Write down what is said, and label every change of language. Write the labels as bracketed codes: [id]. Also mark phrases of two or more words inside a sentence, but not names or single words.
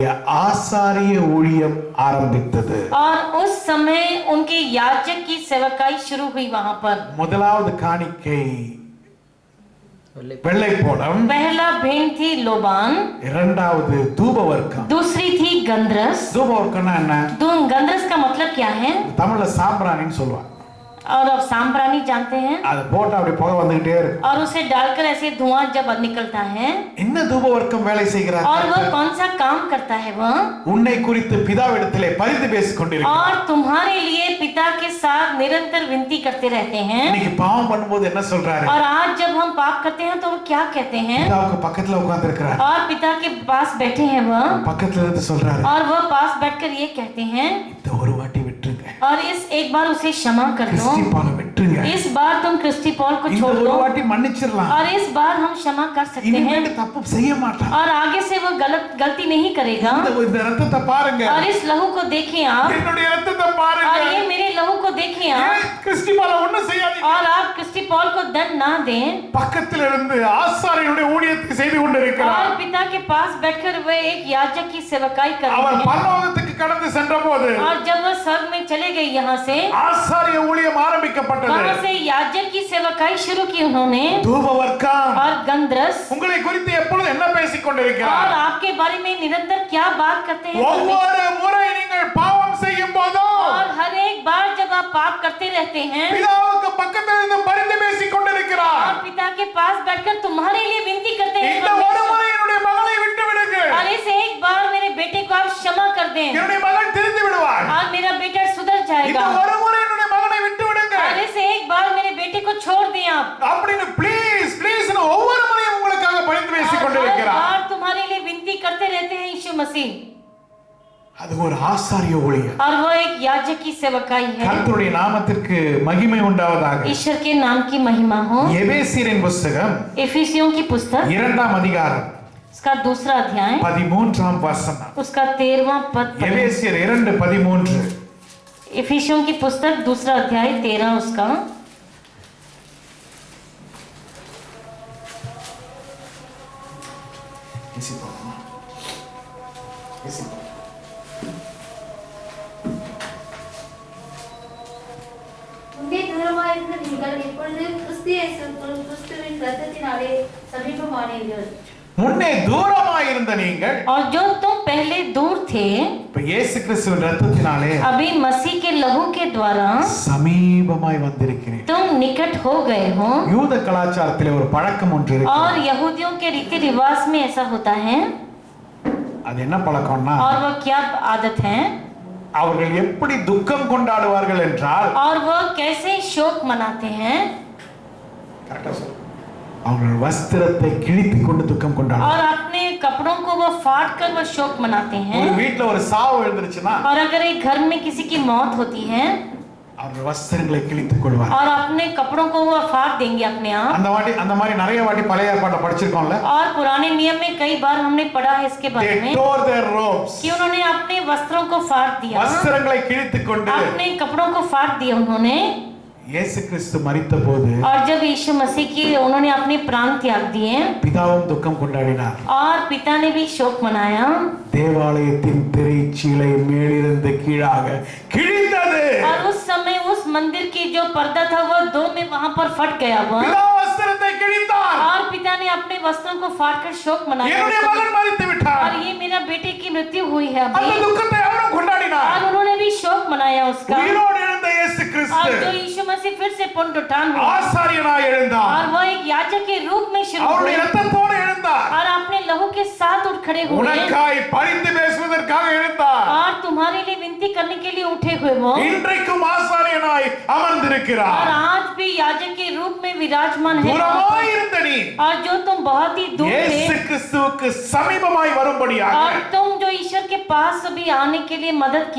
[ta] ஆசாரிய ஊழியம் ஆரம்பித்தது. [hi] और उस समय उनके याजक की सेवकाई शुरू हुई वहां पर. [ta] முதலாவது காணிக்கை வெள்ளைப்போளம், [hi] पहला भेंट थी लोबान, [ta] இரண்டாவது தூபவர்க்கம். [hi] दूसरी थी गंधरस. [ta] தூபவர்க்கம்னா என்ன? [hi] गंधरस का मतलब क्या है? [ta] தமிழ்ல சாம்பிராணின்னு சொல்லுவாங்க. [hi] और अब सांप्राणी जानते हैं, [ta] அது போட்டா அப்படி புகை வந்துகிட்டே இருக்கும். [hi] और उसे डालकर ऐसे धुआं जब निकलता है. [ta] என்ன தூபவர்க்கம் வேலை செய்கிறார்? [hi] और वह कौन सा काम करता है? वह [ta] உன்னை குறித்து பிதாவிடத்திலே பரிந்து பேசிக் கொண்டிருக்கிறார். [hi] और तुम्हारे लिए पिता के साथ निरंतर विनती करते रहते हैं. [ta] இன்னைக்கு பாவம் பண்ணும்போது என்ன சொல்றாரு? [hi] और आज जब हम पाप करते हैं तो वो क्या कहते हैं? [ta] பிதாவுக்கு பக்கத்துல உட்கார்ந்து இருக்கிறார். [hi] और पिता के पास बैठे हैं वह, [ta] பக்கத்துல இருந்து சொல்றாரு, [hi] और वह पास बैठकर ये कहते हैं, [ta] இந்த ஒரு வாட்டி விட்டுருங்க, [hi] और इस एक बार उसे क्षमा कर दो, [ta] கிறிஸ்டி பாலை விட்டுருங்க, [hi] इस बार तुम क्रिस्टी पॉल को [ta] இந்த [hi] छोड़ [ta] ஒரு [hi] दो, [ta] வாட்டி மன்னிச்சிடலாம், [hi] और इस बार हम क्षमा कर सकते हैं, [ta] இனிமேல் தப்பு செய்ய மாட்டான், [hi] और आगे से वो गलती नहीं करेगा. [ta] இந்த ரத்தத்தை பாருங்க, [hi] और इस लहू को देखें आप, [ta] என்னுடைய ரத்தத்தை பாருங்க, [hi] और ये मेरे लहू को देखें आप, [ta] கிறிஸ்டி பாலை ஒண்ணும் செய்யாதீங்க. [hi] और आप क्रिस्टी पॉल को दंड ना दें. [ta] பக்கத்துல இருந்து ஆசாரியனுடைய ஊழியத்தை செய்து கொண்டிருக்கிறார். [hi] और पिता के पास बैठकर वे एक याजक की सेवकाई कर [ta] அவர் [hi] रहे हैं. [ta] பரலோகத்துக்கு கடந்து சென்றபோது [hi] और जब वह स्वर्ग में चले गए यहाँ से, [ta] ஆசாரிய ஊழியம் ஆரம்பிக்கப்பட்டது. [hi] वहाँ से याजक की सेवकाई शुरू की उन्होंने. [ta] தூபவர்க்கம் [hi] और गंधरस, [ta] உங்களை குறித்து எப்பொழுது என்ன பேசிக் கொண்டிருக்கிறார்? [hi] और आपके बारे में निरंतर क्या बात करते हैं? [ta] ஒவ்வொரு முறை நீங்கள் பாவம் செய்யும் போதோ [hi] और हर एक बार जब आप पाप करते रहते हैं, [ta] பிதாவுக்கு பக்கத்தில் இருந்து பரிந்து பேசிக் கொண்டிருக்கிறார். [hi] और पिता के पास बैठकर तुम्हारे लिए विनती करते हैं, [ta] இந்த ஒரு முறை என்னுடைய மகளை விட்டு விடுங்கள், [hi] और इस एक बार मेरे बेटे को आप क्षमा कर दें, [ta] என்னுடைய மகள் திருந்தி விடுவார். [hi] और मेरा बेटा सुधर [ta] இந்த [hi] जाएगा, [ta] ஒரு முறை என்னுடைய மகனை விட்டு [hi] और [ta] விடுங்கள் [hi] इस एक बार मेरे बेटे को छोड़ दें आप. [ta] அப்படின்னு [en] please please [ta] ஒவ்வொரு முறையும் உங்களுக்காக பரிந்து பேசிக் [hi] और हर [ta] கொண்டிருக்கிறார். [hi] बार तुम्हारे लिए विनती करते रहते हैं यीशु मसीह. [ta] அது ஒரு ஆசாரிய ஊழியம். [hi] और वो एक याजक की सेवकाई है. [ta] கர்த்தருடைய நாமத்திற்கு மகிமை உண்டாவதாக. [hi] ईश्वर के नाम की महिमा हो. [ta] எபேசியரின் புத்தகம் [hi] एफिसियों की पुस्तक, [ta] 2ஆம் அதிகாரம் [hi] उसका दूसरा अध्याय, [ta] 13ஆம் வசனம். [hi] उसका 13वां पद. [ta] எபேசியர் 2:13. [hi] एफिसियों की पुस्तक दूसरा अध्याय 13 उसका. [ta] முன்னே தூரமாயிருந்த நீங்கள் இப்பொழுது கிறிஸ்து இயேசுவுக்குள் கிறிஸ்துவின் இரத்தத்தினாலே சமீபமானீர்கள். முன்னே தூரமாயிருந்த நீங்கள் [hi] और जो तुम पहले दूर थे, [ta] இப்ப இயேசு கிறிஸ்துவின் இரத்தத்தினாலே [hi] अभी मसीह के लहू के द्वारा [ta] சமீபமாய் வந்திருக்கிறீர்கள். [hi] तुम निकट हो गए हो. [ta] யூத கலாச்சாரத்திலே ஒரு பழக்கம் ஒன்று இருக்கு. [hi] और यहूदियों के रीति रिवाज में ऐसा होता है. [ta] அது என்ன பழக்கம்னா, [hi] और वह क्या आदत है? [ta] அவர்கள் எப்படி துக்கம் கொண்டாடுவார்கள் என்றால், [hi] और वह कैसे शोक मनाते हैं? [ta] கரெக்டா சொல்லு, அவர்கள் வஸ்திரத்தை கிழித்து கொண்டு துக்கம் கொண்டாடுவார்கள். [hi] और अपने कपड़ों को वो फाड़ कर वो शोक मनाते [ta] ஒரு [hi] हैं. [ta] வீட்ல ஒரு சாவு எழுந்துருச்சுன்னா [hi] और अगर एक घर में किसी की मौत होती है, [ta] அவர்கள் வஸ்திரங்களை கிழித்துக் கொள்வார்கள். [hi] और अपने कपड़ों को वो फाड़ देंगे अपने आप. [ta] அந்த மாதிரி நிறைய வாட்டி பழைய ஏற்பாட்டை படிச்சிருக்கோம்ல. [hi] और पुराने नियम में कई बार हमने पढ़ा है इसके बारे [en] They [hi] में [en] tore their robes. [hi] कि उन्होंने अपने वस्त्रों को फाड़ दिया, [ta] வஸ்திரங்களை கிழித்துக் கொண்டு [hi] अपने कपड़ों को फाड़ दिया उन्होंने. [ta] இயேசு கிறிஸ்து மரித்தபோது [hi] और जब यीशु मसीह की उन्होंने अपने प्राण त्याग दिए, [ta] பிதாவும் துக்கம் கொண்டாடினார். [hi] और पिता ने भी शोक मनाया. [ta] தேவாலயத்தின் திரைச்சீலை மேலிருந்து கீழாக கிழிந்தது. [hi] और उस समय उस मंदिर की जो पर्दा था वह दो में वहां पर फट गया वह. [ta] பிதா வஸ்திரத்தை கிழித்தார். [hi] और पिता ने अपने वस्त्रों को फाड़कर शोक मनाया. [ta] என்னுடைய மகன் மரித்து விட்டார். [hi] और ये मेरा बेटे की मृत्यु हुई है [ta] அந்த [hi] अभी. [ta] துக்கத்தை அவரும் கொண்டாடினார். [hi] और उन्होंने भी शोक मनाया उसका. [ta] உயிரோடு எழுந்த இயேசு [hi] और [ta] கிறிஸ்து [hi] जो यीशु मसीह फिर से पुनरुत्थान हुआ, [ta] ஆசாரியனாய் எழுந்தார். [hi] और वह एक याजक के रूप में शुरू [ta] அவருடைய [hi] हुए, [ta] இரத்தத்தோடு எழுந்தார். [hi] और अपने लहू के साथ उठ खड़े हुए, [ta] உனக்காய் பரிந்து பேசுவதற்காக எழுந்தார். [hi] और तुम्हारे लिए विनती करने के लिए उठे हुए वो. [ta] இன்றைக்கும் ஆசாரியனாய் [hi] और [ta] அமர்ந்திருக்கிறார். [hi] आज भी याजक के रूप में विराजमान है. [ta] தூரமாய் இருந்த நீ [hi] और जो तुम बहुत ही दूर [ta] இயேசு [hi] थे, [ta] கிறிஸ்துவுக்கு சமீபமாய் வரும்படியாக [hi] और तुम जो ईश्वर के पास अभी आने के लिए मदद की